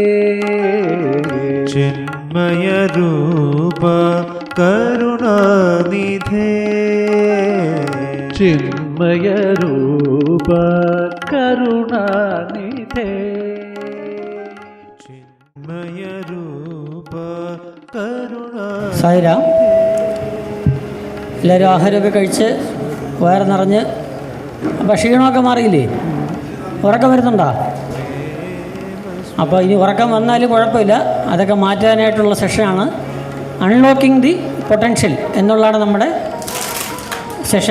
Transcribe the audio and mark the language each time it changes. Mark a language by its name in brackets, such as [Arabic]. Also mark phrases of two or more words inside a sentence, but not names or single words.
[Sanskrit] चिन्मय रूप करुणानिधे, चिन्मय रूप करुणानिधे, चिन्मय रूप करुणानिधे. [Malayalam] സായിരാം. എല്ലാവരും ആഹാരമൊക്കെ കഴിച്ച് വയറ് നിറഞ്ഞ് അപ്പോൾ ക്ഷീണമൊക്കെ മാറിയില്ലേ? ഉറക്കം വരുന്നുണ്ടോ? അപ്പോൾ ഇനി ഉറക്കം വന്നാലും കുഴപ്പമില്ല, അതൊക്കെ മാറ്റാനായിട്ടുള്ള സെഷനാണ്. [English] unlocking the potential [Malayalam] എന്നുള്ളതാണ് നമ്മുടെ സെഷൻ.